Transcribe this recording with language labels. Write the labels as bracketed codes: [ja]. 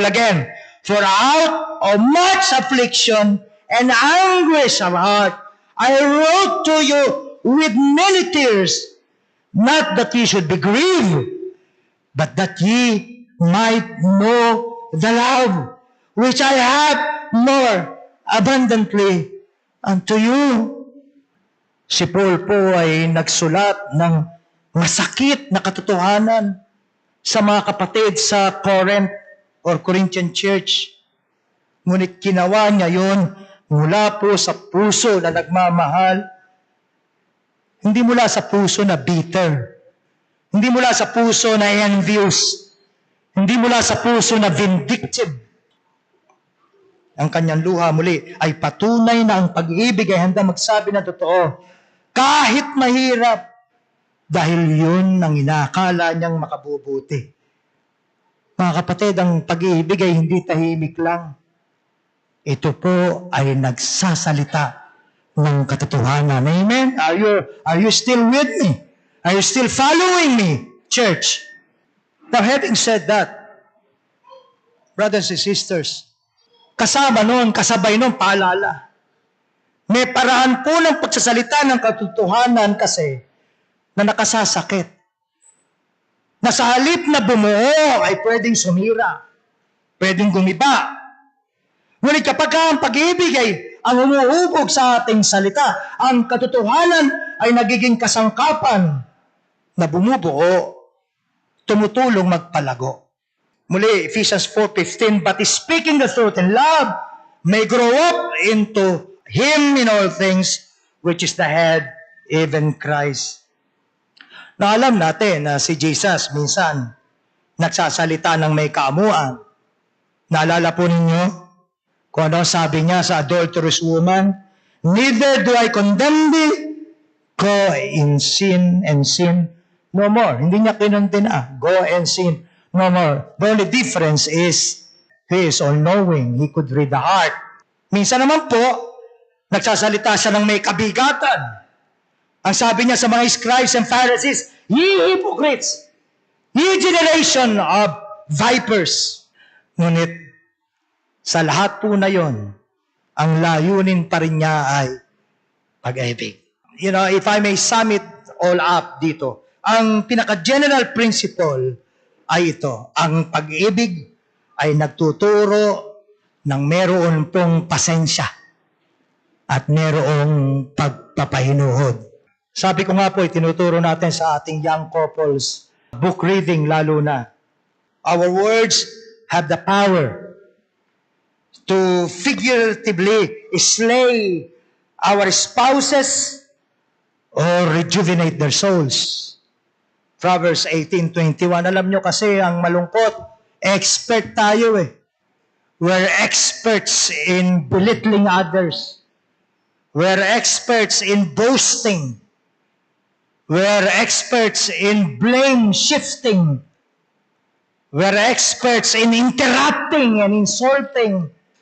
[en] Again, for out of much affliction and anguish of heart, I wrote to you with many tears, not that ye should be grieved, but that ye might know the love which I have more abundantly unto you. [tl] Si Paul po ay nagsulat ng masakit na katotohanan sa mga kapatid sa Corinth. [en] or Corinthian church. [tl] Ngunit ginawa niya yon mula po sa puso na nagmamahal. Hindi mula sa puso na bitter. Hindi mula sa puso na envious. Hindi mula sa puso na vindictive. Ang kanyang luha muli ay patunay na ang pag-ibig ay handa magsabi ng totoo. Kahit mahirap. Dahil yun ang inakala niyang makabubuti. Mga kapatid, ang pag-ibig ay hindi tahimik lang. Ito po ay nagsasalita ng katotohanan. [en] Amen? Are you still with me? Are you still following me, church? Now, having said that, brothers and sisters, [tl] kasama noon, kasabay noon, paalala. May paraan po ng pagsasalita ng katotohanan kasi na nakasasakit. Na sa halip na bumuo ay pwedeng sumira, pwedeng gumiba. Ngunit kapag ang pag-ibig ay ang umuubog sa ating salita, ang katotohanan ay nagiging kasangkapan na bumubuo, tumutulong magpalago. [en] Muli, Ephesians 4:15, but speaking the truth in love may grow up into Him in all things, which is the head, even Christ. [tl] Na alam natin na si Jesus minsan nagsasalita ng may kaamuan. Naalala po ninyo kung ano sabi niya sa adulterous woman? [en] Neither do I condemn thee, go in sin and sin no more. [tl] Hindi niya kinondena, [en] go and sin no more. The only difference is He is all-knowing. He could read the heart. [tl] Minsan naman po, nagsasalita siya ng may kabigatan. Ang sabi niya sa mga [en] scribes and Pharisees, ye hypocrites, ye generation of vipers. [tl] Ngunit, sa lahat po na yon, ang layunin pa rin niya ay pag-ibig. [en] You know, if I may sum it all up [tl] dito, ang pinaka-general principle ay ito, ang pag-ibig ay nagtuturo ng meron pong pasensya at merong pagpapahinuhod. Sabi ko nga po, itinuturo natin sa ating [en] young couples, book reading [tl] lalo na. [en] Our words have the power to figuratively slay our spouses or rejuvenate their souls. Proverbs 18:21. [tl] Alam nyo kasi ang malungkot, expert tayo eh. [en] We're experts in belittling others. We're experts in boasting. We're experts in blame shifting. We're experts in interrupting and insulting.